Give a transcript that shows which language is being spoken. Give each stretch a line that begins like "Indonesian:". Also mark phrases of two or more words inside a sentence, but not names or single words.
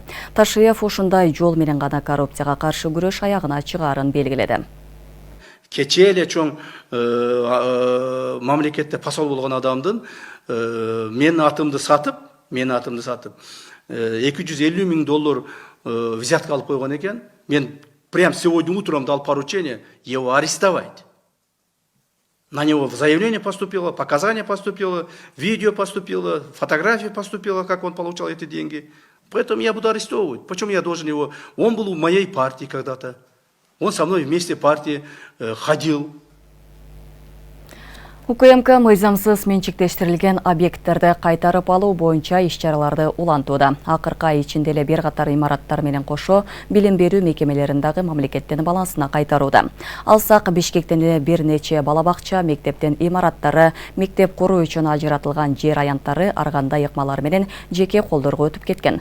Kyrgyz: Ташиев ушундай жол менен гана коррупцияга каршы күрөш аягына чыгаарын белгиледи. Кечээ эле чоң мамлекетте посол болгон адамдын менин атымды сатып, 250 000 доллар взятка алып койгон экен.
Russian: Мен прям сегодня утром дал поручение его арестовать. На него заявление поступило, показания поступило, видео поступило, фотография поступила, как он получал эти деньги. Поэтому я буду арестовывать. Почему я должен его? Он был в моей партии когда-то. Он со мной вместе в партии ходил.
Kyrgyz: УКМК мыйзамсыз менчиктештирилген объекттерди кайтарып алуу боюнча иш-чараларды улантууда. Акыркы ай ичинде эле бир катар имараттар менен кошо билим берүү мекемелерин дагы мамлекеттин балансына кайтарууда. Алсак Бишкектен бир нече бала бакча, мектептин имараттары, мектеп куруу үчүн ажыратылган жер аянттары арганда ыкмалар менен жеке колдорго өтүп кеткен.